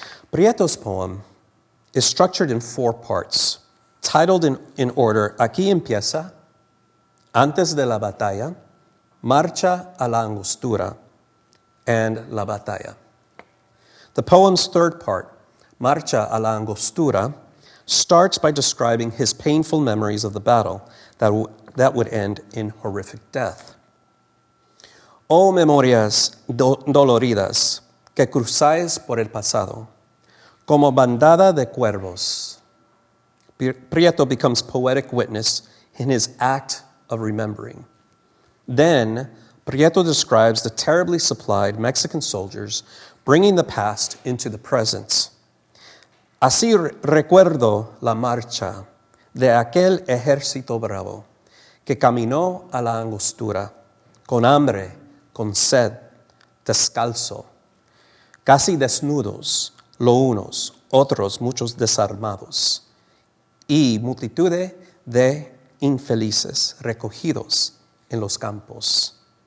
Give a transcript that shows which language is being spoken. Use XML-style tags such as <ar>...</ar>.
<en>Prieto's poem is structured in 4 parts, titled in order, Aquí empieza, Antes de la batalla, Marcha a la Angostura, and La batalla. The poem's 3rd part, Marcha a la Angostura, starts by describing his painful memories of the battle that would end in horrific death.</en> <es>Oh memorias doloridas que cruzáis por el pasado, como bandada de cuervos.</es> <en>Prieto becomes poetic witness in his act of remembering. Then, Prieto describes the terribly supplied Mexican soldiers bringing the past into the present.</en> <es>Así recuerdo la marcha de aquel ejército bravo que caminó a la Angostura, con hambre, con sed, descalzo, casi desnudos, lo unos, otros muchos desarmados, y multitud de infelices recogidos en los campos.</es>